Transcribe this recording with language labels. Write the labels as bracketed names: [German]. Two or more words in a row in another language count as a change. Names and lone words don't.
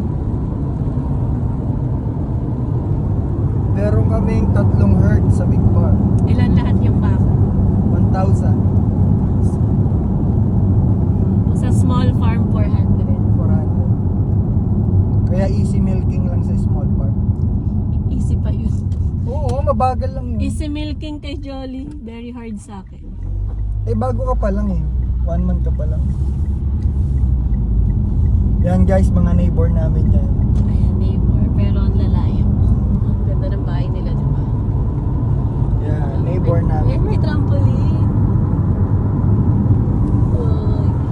[Filipino] Meron kaming 3 herd sa [English] big farm. [Filipino] Ilan lahat yung baka? 1,000. Sa [English] small farm, [Filipino] 400. 400. Kaya [English] easy milking [Filipino] lang sa [English] small farm. [Filipino] Easy pa yun. Oo, mabagal lang yun. [English] Easy milking kay Jolly. Very hard [Filipino] sa akin. Eh bago ka pa lang eh. 1 month ka pa lang. Yan guys, mga neighbor namin yan. Ayan, neighbor. Pero ang lalayo. Ang ganda ng bahay nila, di ba? Yan, neighbor namin. May trampoline. Uy.